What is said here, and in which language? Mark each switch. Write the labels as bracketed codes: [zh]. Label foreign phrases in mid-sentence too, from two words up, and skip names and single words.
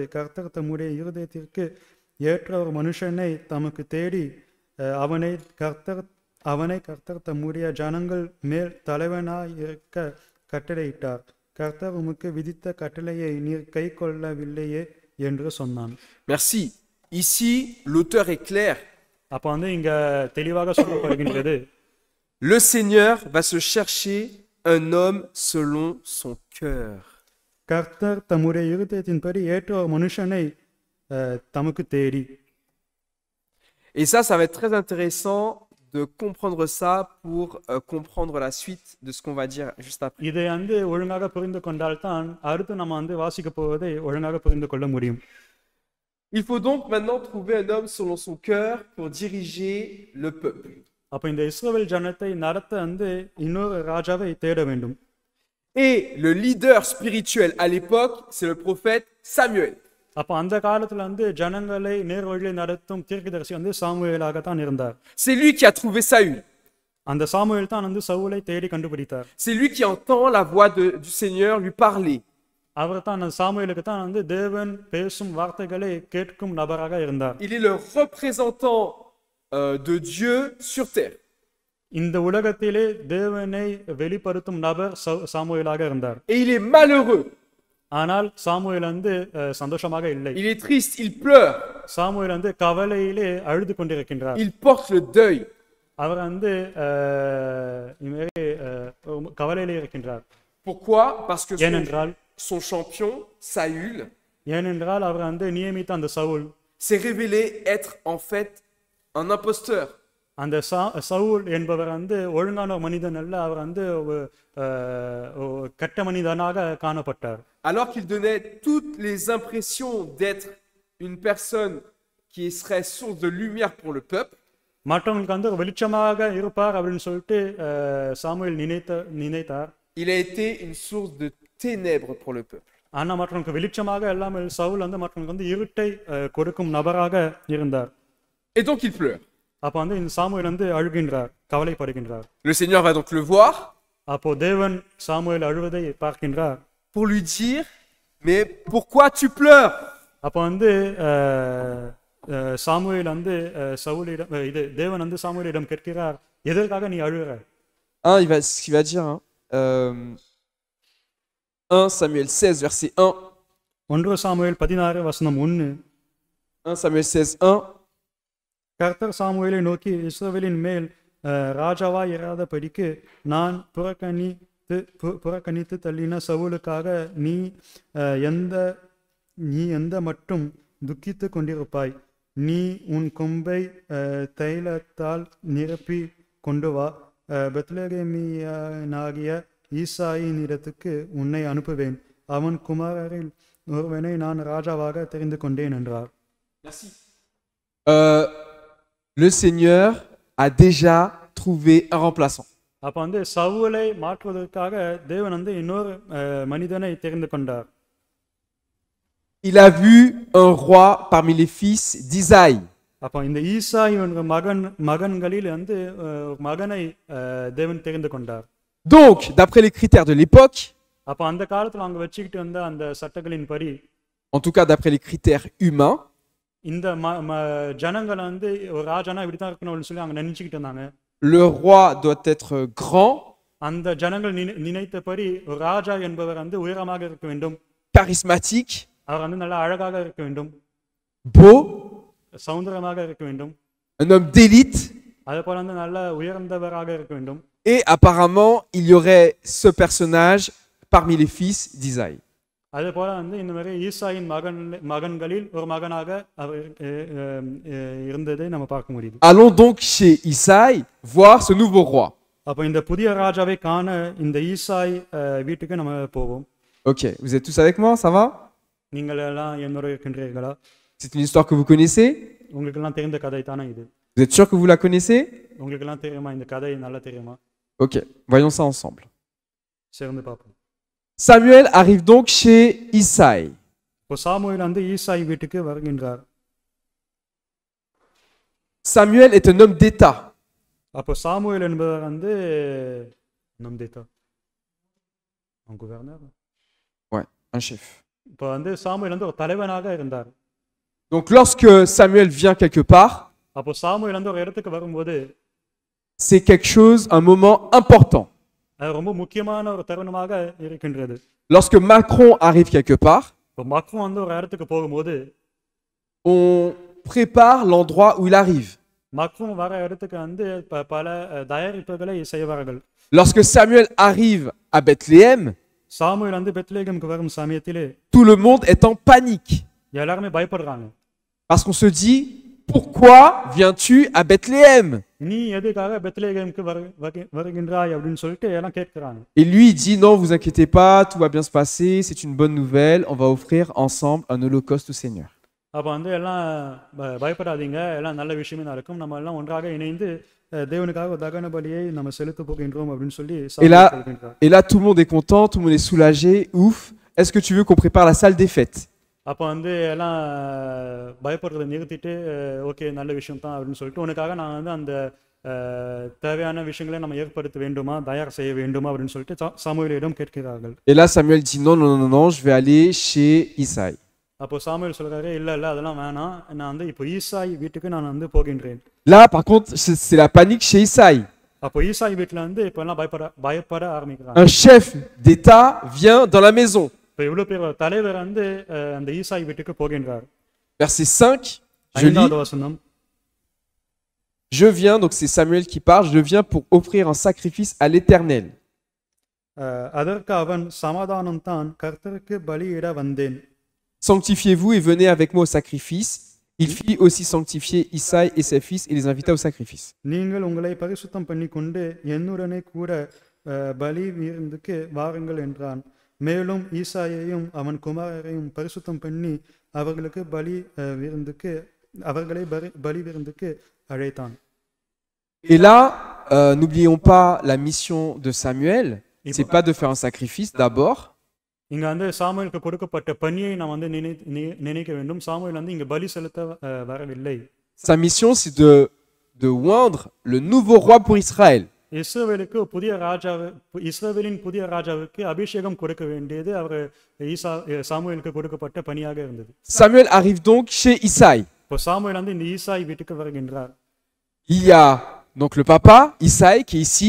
[ta] கர்த்தர் தம்முடைய இருதயத்திற்கு ஏற்ற ஒரு மனுஷனை தமக்கு தேடி அவனை கர்த்தர் தம்முடைய ஜனங்கள் மேல் தலைவனாய் இருக்க கட்டளையிட்டார். கர்த்தர் உமக்கு விதித்த கட்டளையை நீர் கை கொள்ளவில்லையே என்று சொன்னான். [fr] Merci. Ici, l'auteur est clair. [ta] அப்போ வந்து இங்க தெளிவாக சொல்லப்படுகின்றது, [fr] le Seigneur va se chercher un homme selon son cœur. [ta] கர்த்தர் தம்முடைய இருதயத்தின்படி ஏற்ற ஒரு மனுஷனை தமக்கு தேடி. [fr] Et ça va être très intéressant de comprendre ça pour comprendre la suite de ce qu'on va dire juste après. [ta] இதை வந்து ஒழுங்காக புரிந்து கொண்டால்தான் அடுத்து நம்ம வந்து வாசிக்க போவதை ஒழுங்காக புரிந்து கொள்ள முடியும். [fr] Il faut donc maintenant trouver un homme selon son cœur pour diriger le peuple. [ta] அப்ப இந்த இஸ்ரவேல் ஜனத்தை நடத்த வந்து இன்னொரு ராஜாவை தேட வேண்டும். [fr] Et le leader spirituel à l'époque, c'est le prophète Samuel. [ta] அப்ப அந்த காலத்துல வந்து ஜனங்களை நேர்வழியில் நடத்தும் தீர்க்கதரிசி வந்து சாமுவேலாக தான் இருந்தார். [fr] C'est lui qui a trouvé Saül. [ta] அந்த சாமுவேல் தான் வந்து சவுலை தேடி கண்டுபிடித்தார். [fr] C'est lui qui entend la voix du Seigneur lui parler. [ta] அவர் தான் அந்த சாமுவேலுக்கு தான் வந்து தேவன் பேசும் வார்த்தைகளை கேட்கும் நபராக இருந்தார். [fr] Il est le représentant de Dieu sur terre. [ta] இந்த உலகத்திலே தேவனை வெளிப்படுத்தும் நபர் சாமுவேலாக இருந்தார். [fr] Et il est malheureux. [ta] ஆனால் சாமுவேல் வந்து சந்தோஷமாக இல்லை. [fr] Il est triste, il pleure. [ta] சாமுவேல் வந்து கவலையிலே அழுது கொண்டிருக்கின்றார். [fr] Il porte le deuil. [ta] அவர் வந்து கவலையிலே இருக்கின்றார். [fr] Pourquoi? Parce que [ta] ஏனென்றால் [fr] son champion Saül [ta] ஏனென்றால் அவர் வந்து நியமித்த அந்த சவுல் [fr] s'est révélé être en fait un imposteur. [ta] அந்த சவுல் என்பவர் வந்து ஒழுங்கான மனிதன் அல்ல, அவர் வந்து கெட்ட மனிதனாக காணப்பட்டார். [fr] Alors qu'il donnait toutes les impressions d'être une personne qui serait source de lumière pour le peuple, [ta] மற்றவங்களுக்கு வந்து ஒரு வெளிச்சமாக இருப்பார் அப்படின்னு சொல்லிட்டு சாமுவேல் நினைத்தார். [fr] Il a été une source de ténèbres pour le peuple. [ta] ஆனா மற்றவங்களுக்கு வெளிச்சமாக இல்லாமல் சவுல் வந்து மற்றவங்களுக்கு வந்து இருட்டை கொடுக்கும் நபராக இருந்தார். [fr] Et donc il pleure. [ta] அப்போ வந்து இந்த சாமுவேல் வந்து அழுகின்றார், கவலைப்படுகின்றார். [fr] Le Seigneur va donc le voir [ta] அப்போ தேவன் சாமுவேல் அழுவதை பார்க்கின்றார். [fr] pour lui dire, mais pourquoi tu pleures? [ta] அப்போ வந்து சாமுவேல் வந்து சவுலிடம் தேவன் வந்து சாமுவேலிடம் கேட்கிறார், எதற்காக நீ அழுகிற? [fr] Ce qu'il va dire, 1 Samuel 16, verset 1. [ta] 1 சாமுவேல் 16 வசனம் 1. [fr] 1 Samuel 16, 1. [ta] கர்த்தர் சாமுவேலை நோக்கி, இஸ்ரவேலின் மேல் ராஜாவாய் இராதபடிக்கு நான் புறக்கணித்து தள்ளின சவுலுக்காக நீ எந்த மட்டும் துக்கித்து கொண்டிருப்பாய்? நீ உன் கொம்பை தைலத்தால் நிரப்பி கொண்டு வா, பெத்லகேமியனாகிய ஈசாயின் இடத்துக்கு உன்னை அனுப்புவேன், அவன் குமாரரில் ஒருவனை நான் ராஜாவாக தெரிந்து கொண்டேன் என்றார். [fr] Le Seigneur a déjà trouvé un remplaçant. [ta] அப்போ வந்து சவுலை மாற்றுவதற்காக தேவன் வந்து இன்னொரு மனிதனை தெரிந்து கொண்டார். [fr] Il a vu un roi parmi les fils d'Isaïe. [ta] அப்போ இந்த ஈசாய் மகன்களில் வந்து மகனை தேவன் தெரிந்து கொண்டார். [fr] Donc, d'après les critères de l'époque, [ta] அப்போ அந்த காலத்துல அவங்க வச்சுக்கிட்டு வந்த அந்த சட்டங்களின் படி, [fr] en tout cas d'après les critères humains, [ta] இந்த ஜனங்கள் வந்து ஒரு ராஜானா இப்படித்தான் இருக்கணும்னு சொல்லி அவங்க நினைச்சுக்கிட்டு இருந்தாங்க. [fr] le roi doit être grand, [ta] அந்த ஜனங்கள் நினைத்தபடி ஒரு ராஜா என்பவர் வந்து உயரமாக இருக்க வேண்டும், [fr] charismatique, [ta] அவர் வந்து நல்லா அழகாக இருக்க வேண்டும், [fr] beau, [ta] சௌந்தரமாக இருக்க வேண்டும், [fr] un homme d'élite. [ta] அதே போல வந்து நல்ல உயர்ந்தவராக இருக்க வேண்டும். [fr] Et apparemment, il y aurait ce personnage parmi les fils d'Isaïe. [ta] அதே போல வந்து இந்த மாதிரி ஈசாயின் மகன்களில் ஒரு மகனாக அவர் இருந்ததை நம்ம பார்க்க முடியுது. [fr] Allons donc chez Isaïe voir ce nouveau roi. [ta] அப்போ இந்த புதிய ராஜாவை காண இந்த ஈசாய் வீட்டுக்கு நம்ம போவோம். [fr] Ok, vous êtes tous avec moi, ça va? [ta] நீங்கள் எல்லாம் என்னோட இருக்கின்றீர்களா? [fr] C'est une histoire que vous connaissez? [ta] உங்களுக்கு எல்லாம் தெரிந்த கதை தானே இது? [fr] Vous êtes sûr que vous la connaissez? [ta] உங்களுக்கு எல்லாம் தெரியுமா இந்த கதை? நல்லா தெரியுமா? [fr] Ok, voyons ça ensemble. [ta] சேர்ந்து பார்ப்போம். [fr] Samuel arrive donc chez Isaïe. [ta] இப்போ சாமுவேல் வந்து ஈசாய் வீட்டுக்கு வருகின்றார். [fr] Samuel est un homme d'État. [ta] அப்போ சாமுவேல் என்பவர் வந்து [fr] homme d'État, un gouverneur. Ouais, un chef. [ta] இப்போ வந்து சாமுவேல் வந்து ஒரு தலைவனாக இருந்தார். [fr] Donc lorsque Samuel vient quelque part, [ta] அப்போ சாமுவேல் வந்து ஒரு இடத்துக்கு வரும்போது [fr] c'est quelque chose, un moment important. [ta] அது ரொம்ப முக்கியமான ஒரு தருணமாக இருக்கின்றது. [fr] Lorsque Macron arrive quelque part, [ta] இப்போ மக்ரோன் வந்து ஒரு இடத்துக்கு போகும்போது [fr] on prépare l'endroit où il arrive. [ta] மக்ரோன் வர இடத்துக்கு வந்து பல தயாரிப்புகளை செய்வார்கள். [fr] Lorsque Samuel arrive à Bethléem, [ta] சாமுவேல் வந்து பெத்லகேமுக்கு வரும் சமயத்திலே [fr] tout le monde est en panique. [ta] எல்லாருமே பயப்படுறாங்க. [fr] Parce qu'on se dit, pourquoi viens-tu à Bethléem? [ta] நீ எதுக்காக பெத்லகேமுக்கு வருகின்றாய் அப்படின்னு சொல்லிட்டு எல்லாம் கேட்கிறாங்க. [fr] Et lui il dit, non, vous inquiétez pas, tout va bien se passer, c'est une bonne nouvelle, on va offrir ensemble un holocauste au Seigneur. [ta] அப்போ வந்து எல்லாம் பயப்படாதீங்க, எல்லாம் நல்ல விஷயமே நடக்கும், நம்ம எல்லாம் ஒன்றாக இணைந்து தேவனுக்காக தகன பலியை நம்ம செலுத்த போகின்றோம் அப்படின்னு சொல்லி சொல்கிறார். [fr] Et là tout le monde est content, tout le monde est soulagé, ouf. Est-ce que tu veux qu'on prépare la salle des fêtes? [ta] அப்போ வந்து எல்லாம் பயப்படுறதை நிறுத்திட்டு ஓகே நல்ல விஷயம் தான் அப்படின்னு சொல்லிட்டு உனக்காக நான் வந்து அந்த தேவையான விஷயங்களை நம்ம ஏற்படுத்த வேண்டுமா, தயார் செய்ய வேண்டுமா அப்படின்னு சொல்லிட்டு சாமுவேலிடம் கேட்கிறார்கள். [fr] Et là Samuel dit non, non, non, non, je vais aller chez Isaïe. [ta] அப்போ சாமுவேல் சொல்றாரு, இல்ல இல்ல அதெல்லாம் வேணாம், நான் வந்து இப்போ ஈசாய் வீட்டுக்கு நான் வந்து போகின்றேன். [fr] Là par contre c'est la panique chez Isaïe. [ta] அப்போ ஈசாய் வீட்டுல வந்து இப்போ எல்லாம் பயப்பட ஆரம்பிக்கிறாங்க. [fr] Un chef d'État vient dans la maison. [ta] இப்போ இவ்வளவு பேர் தலைவர் வந்து அந்த ஈசாய் வீட்டுக்கு போகின்றார். [fr] Verset 5, je lis. Je viens, donc c'est Samuel qui parle, je viens pour offrir un sacrifice à l'Éternel. [ta] அதற்கு அவன் சமாதானம் தான், கர்த்தருக்கு பலியிட வந்தேன். [fr] Sanctifiez-vous et venez avec moi au sacrifice. Il fit aussi sanctifier Isaïe et ses fils et les invita au sacrifice. [ta] நீங்கள் உங்களை பரிசுத்தம் பண்ணிக்கொண்டு என்னுடனே கூட பலி விருந்துக்கு வாருங்கள் என்றான். மேலும் ஈசாயையும் அவன் குமாரரையும் பரிசுத்தம் பண்ணி அவர்களை பலி விருந்துக்கு அழைத்தான். [fr] Et là, n'oublions pas la mission de Samuel. C'est pas de faire un sacrifice d'abord, [ta] இங்க வந்து சாமுவேலுக்கு கொடுக்கப்பட்ட பணியை நாம் வந்து நினைக்க வேண்டும். சாமுவேல் வந்து இங்க பலி செலுத்த வரவில்லை. [fr] sa mission, c'est de oindre le nouveau roi pour Israël. [ta] இஸ்ரவேலுக்கு இஸ்ரவேலின் புதிய ராஜாவுக்கு அபிஷேகம் கொடுக்க வேண்டியது அவர் சாமுவேலுக்கு கொடுக்கப்பட்ட பணியாக இருந்தது. [fr] Samuel arrive donc chez Isaïe. [ta] இப்போ சாமுவேல் வந்து இந்த ஈசாய் வீட்டுக்கு வருகின்றார். [fr] Il y a donc le papa, Isaïe, qui est ici.